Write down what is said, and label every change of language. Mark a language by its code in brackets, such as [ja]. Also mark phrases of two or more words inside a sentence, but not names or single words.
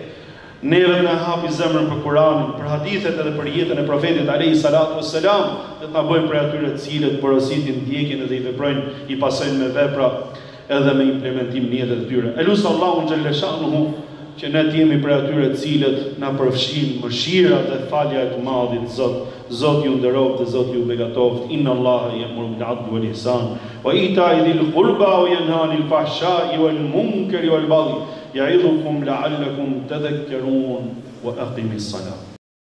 [sq] Neve na hapi zemrën për Kur'anin, për hadithet edhe për jetën e profetit [ar] عليه الصلاة والسلام, [sq] dhe të na bëjmë prej atyre të cilët porositin, ndjekin dhe i veprojnë, i pasojnë me vepra edhe me implementim në jetën e tyre. E lusë Allahun Xheleshanu që ne të jemi prej atyre të cilët na përfshin mëshira dhe falja e të Madhit Zot. Zot ju nderoft dhe Zot ju begatoft. [ar] إن الله يأمر بالعدل والإحسان وإيتاء ذي القربى وينهى عن الفحشاء والمنكر والبغي يعظكم لعلكم تذكرون وأقم الصلاة.